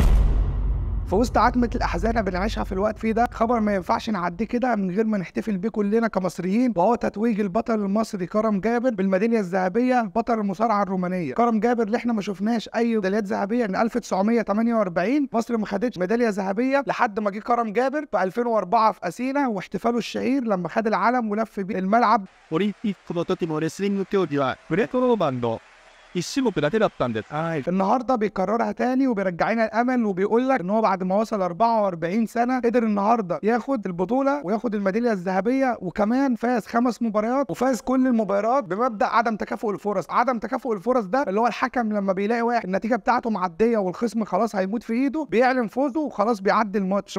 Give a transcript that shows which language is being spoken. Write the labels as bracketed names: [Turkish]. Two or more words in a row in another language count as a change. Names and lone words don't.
[Arabic] في وسط عتمة الأحزان اللي بنعيشها في الوقت فيه ده، خبر ما ينفعش نعديه كده من غير ما نحتفل بيه كلنا كمصريين، وهو تتويج البطل المصري كرم جابر بالميدالية الذهبية، بطل المصارعة الرومانية. كرم جابر اللي احنا ما شفناش أي ميداليات ذهبية من 1948، مصر ما خدتش ميدالية ذهبية لحد ما جه كرم جابر في 2004 في أثينا، واحتفاله الشهير لما خد العلم ولف بيه الملعب. [Japanese] オリンピックの時もレスリング競技はグレートローマンの一種目だけだったんです。 [Arabic] النهارده بيكررها تاني وبيرجعنا الامل، وبيقول لك ان هو بعد ما وصل 44 سنه قدر النهارده ياخد البطوله وياخد الميداليه الذهبيه، وكمان فاز 5 مباريات وفاز كل المباريات بمبدا عدم تكافؤ الفرص. عدم تكافؤ الفرص ده اللي هو الحكم لما بيلاقي واحد النتيجه بتاعته معديه والخصم خلاص هيموت في ايده بيعلن فوزه وخلاص بيعدي الماتش.